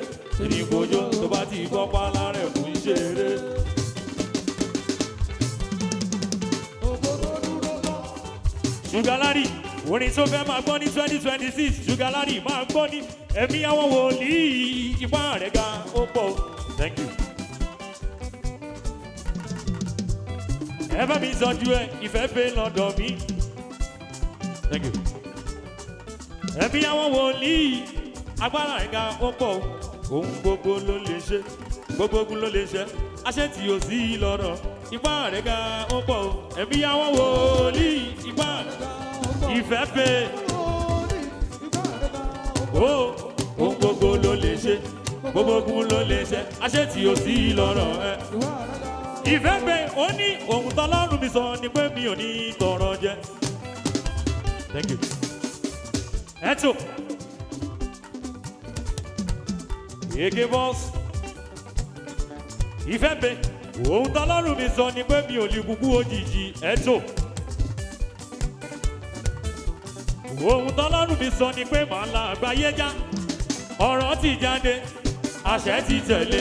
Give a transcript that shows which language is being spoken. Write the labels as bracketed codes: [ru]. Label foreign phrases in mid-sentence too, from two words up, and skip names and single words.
[yo] Èdè gbòjó tó bá ti gbọ́ pálárẹ̀ kò ń ṣeré. Sugar Larry, orin tó fẹ́ máa gbọ́ ní 2026, Sugar Larry máa gbọ́ ní ẹ̀mí àwọn wòlíì ipá rẹ̀ ga ó pọ̀. [en] Thank you. [yo] Ẹ bá mi sọ́jú ẹ, ìfẹ́ pé lọ́dọ̀ mi. [en] Thank you. [yo] Ẹ̀mí àwọn wòlíì agbára ẹ̀ka ó pọ̀ ohun gbogbo ló lè ṣe gbogbo ogun ló lè ṣe àṣẹ tí ò sí lọ́rọ̀ ipá rẹ̀ ga ó pọ̀ ẹ̀mí àwọn wòlíì ipá ìfẹ́ pé ohun gbogbo ló lè ṣe gbogbo ogun ló lè ṣe àṣẹ tí ò sí lọ́rọ̀ ẹ̀. Ìfẹ́ pé ó ní ohun tọ́lọ́run mi sọ ni pé mi ò ní tọrọ jẹ. [en] Thank you. Eto. [yo] Ege boss. Ìfẹ́ pé ohun tọ́lọ́run mi sọ ni pé mi ò lè kúkú òjijì. Eto. Ohun tọ́lọ́run mi sọ ni pé màá la àgbáyé já. Ọ̀rọ̀ ti jáde, àṣẹ ti tẹ̀lé.